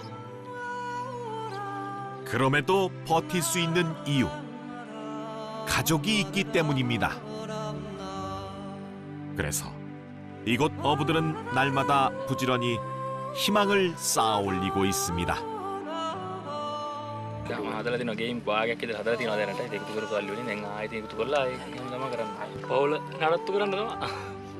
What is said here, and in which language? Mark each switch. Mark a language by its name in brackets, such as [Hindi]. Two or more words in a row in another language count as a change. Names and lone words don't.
[Korean] 그럼에도 버틸 수 있는 이유. 가족이 있기 때문입니다. 그래서 이곳 어부들은 날마다 부지런히 희망을 쌓아 올리고 있습니다. [Sinhala] හදලා තියෙනවා ගේම් භාගයක් විතර හදලා තියෙනවා දැනට ඒක එකතු කරපු සල්ලි වලින් දැන් ආයෙත් එකතු කරලා ඒක තමයි කරන්නේ. පවුල නඩත්තු කරන්න තමයි.